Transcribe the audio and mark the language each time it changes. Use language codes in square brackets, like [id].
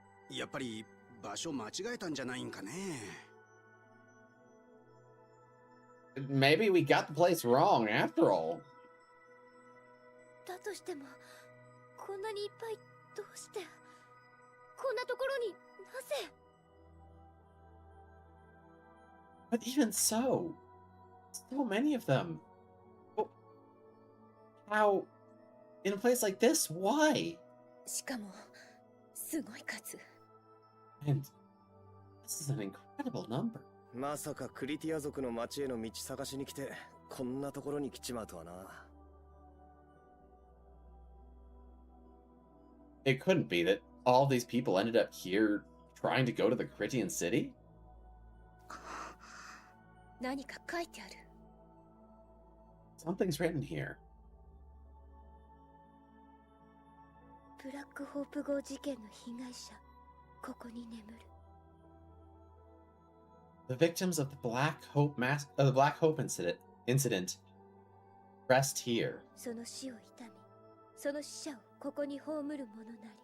[ja] やっぱり場所間違えたんじゃないんかね。 [en] Maybe we got the place wrong after all. [ja] だとしてもこんなにいっぱいどうしてこんなところになぜ [en] But even so many of them. How, in a place like this, why? [ja] しかもすごい数 [en] And this is an incredible number. [ja] まさかクリティア族の町への道探しに来てこんなところに来ちまうとはな。 [en] It couldn't be that all these people ended up here trying to go to the Critian city? [ja] 何か書いてある [en] Something's written here. [ja] ブラックホープ号事件の被害者ここに眠る [en] The victims of the Black Hope incident rest here. [ja] その死を悼みその死者をここに葬るものなり